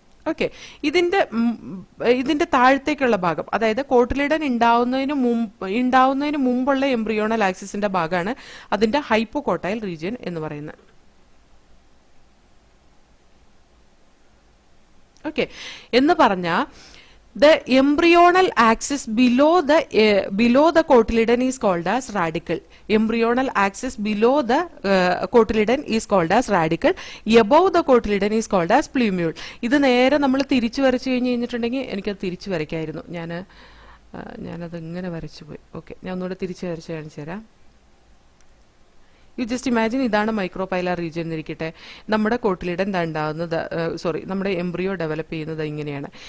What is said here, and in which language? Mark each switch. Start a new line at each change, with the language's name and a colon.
Malayalam: Okay, ഇതിന്റെ താഴത്തേക്കുള്ള ഭാഗം, അതായത് കോട്ടിലിഡൻ ഉണ്ടാവുന്നതിന് മുമ്പുള്ള എംബ്രിയോണൽ ആക്സിസിന്റെ ഭാഗമാണ് അതിന്റെ ഹൈപ്പോകോട്ടൈൽ റീജിയൻ എന്ന് പറയുന്നത്. ഓക്കെ, എന്ന് പറഞ്ഞാൽ
English: the embryonal axis below the cotyledon is called as radicle. Embryonal axis below the cotyledon is called as radicle. Above the cotyledon is called as plumule.
Malayalam: ഇത് നേരെ നമ്മൾ തിരിച്ചു വരച്ചു കഴിഞ്ഞിട്ടുണ്ടെങ്കിൽ എനിക്കത് തിരിച്ചു വരയ്ക്കായിരുന്നു. ഞാനത് ഇങ്ങനെ വരച്ചു പോയി. ഓക്കെ, ഞാൻ ഒന്നുകൂടെ തിരിച്ചു വരച്ച് കാണിച്ചു തരാം.
English: you just imagine,
Malayalam: ഇതാണ് മൈക്രോപൈലാർ റീജിയൻ എന്നിരിക്കട്ടെ. നമ്മുടെ കോട്ടിലിഡൻ ഉണ്ടാകുന്നത്, നമ്മുടെ എംബ്രിയോ ഡെവലപ്പ് ചെയ്യുന്നത് ഇങ്ങനെയാണ്.